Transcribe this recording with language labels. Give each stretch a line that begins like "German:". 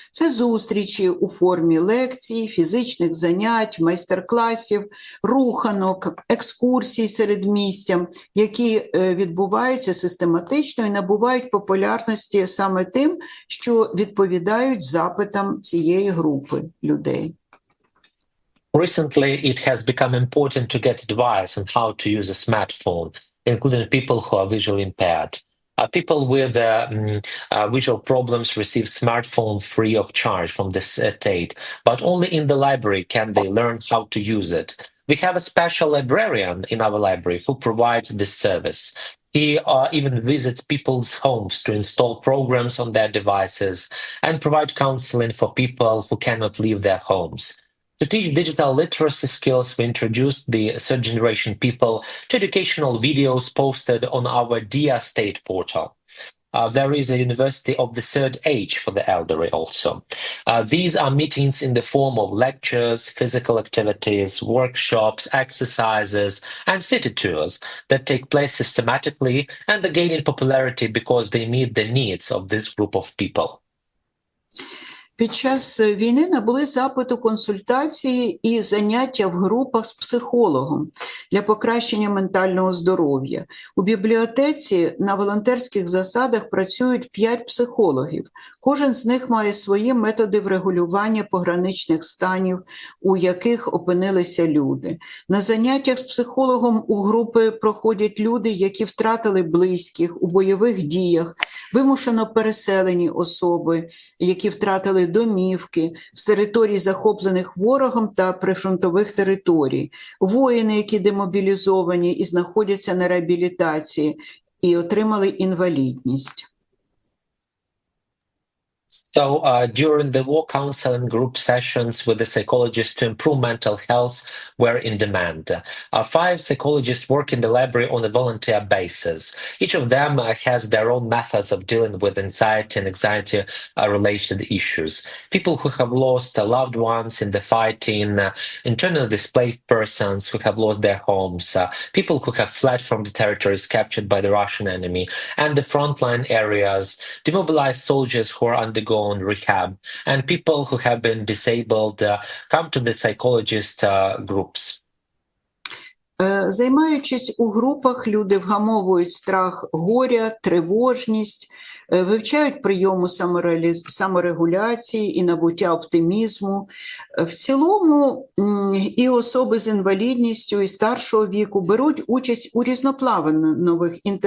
Ukrainian: Це зустрічі у формі лекцій, фізичних занять, майстер-класів, руханок, екскурсій середмістям, які відбуваються систематично і набувають популярності саме тим, що відповідають запитам цієї групи людей.
English: Recently, it has become important to get advice on how to use a smartphone, including people who are visually impaired. People with visual problems receive smartphone free of charge from the state, but only in the library can they learn how to use it. We have a special librarian in our library who provides this service. He even visits people's homes to install programs on their devices and provide counseling for people who cannot leave their homes. To teach digital literacy skills, we introduced the third generation people to educational videos posted on our DIA state portal. There is a University of the Third Age for the elderly also. These are meetings in the form of lectures, physical activities, workshops, exercises, and city tours that take place systematically and are gaining popularity because they meet the needs of this group of people.
Ukrainian: Під час війни набули запиту консультації і заняття в групах з психологом для покращення ментального здоров'я. У бібліотеці на волонтерських засадах працюють 5 психологів. Кожен з них має свої методи врегулювання пограничних станів, у яких опинилися люди. На заняттях з психологом у групи проходять люди, які втратили близьких у бойових діях, вимушено переселені особи, які втратили домівки з територій, захоплених ворогом та прифронтових територій, воїни, які демобілізовані і знаходяться на реабілітації і отримали інвалідність.
English: So during the war counseling group sessions with the psychologists to improve mental health were in demand. 5 psychologists work in the library on a volunteer basis. Each of them has their own methods of dealing with anxiety and anxiety-related issues. People who have lost loved ones in the fighting, internally displaced persons who have lost their homes, people who have fled from the territories captured by the Russian enemy, and the frontline areas, demobilized soldiers who are undergoing rehab, and people who have been disabled come to the psychologist groups.
Ukrainian: Займаючись у групах, люди вгамовують страх горя, тривожність, вивчають прийоми саморегуляції і набуття оптимізму. В цілому і особи з інвалідністю, і старшого віку беруть участь у різнопланових